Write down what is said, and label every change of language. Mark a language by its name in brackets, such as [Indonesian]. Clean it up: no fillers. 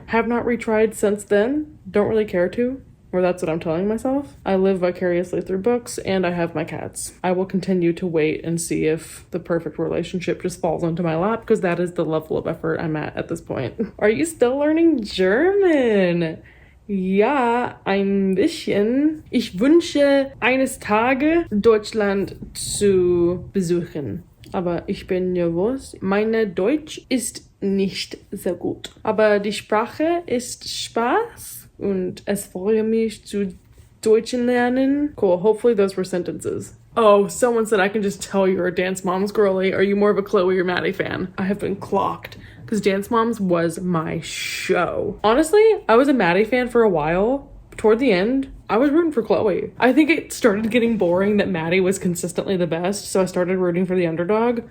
[English] Have not retried since then, don't really care to. Or that's what I'm telling myself. I live vicariously through books, and I have my cats. I will continue to wait and see if the perfect relationship just falls onto my lap, because that is the level of effort I'm at this point. Are you still learning German? [German] Ja, ein bisschen. Ich wünsche eines Tages Deutschland zu besuchen. Aber ich bin nervös. Meine Deutsch ist nicht sehr gut. Aber die Sprache ist Spaß. Und es freue mich zu Deutschen lernen. [English] Cool, hopefully those were sentences. Oh, someone said I can just tell you're a Dance Moms girly. Are you more of a Chloe or Maddie fan? I have been clocked, because Dance Moms was my show. Honestly, I was a Maddie fan for a while. Toward the end, I was rooting for Chloe. I think it started getting boring that Maddie was consistently the best, so I started rooting for the underdog.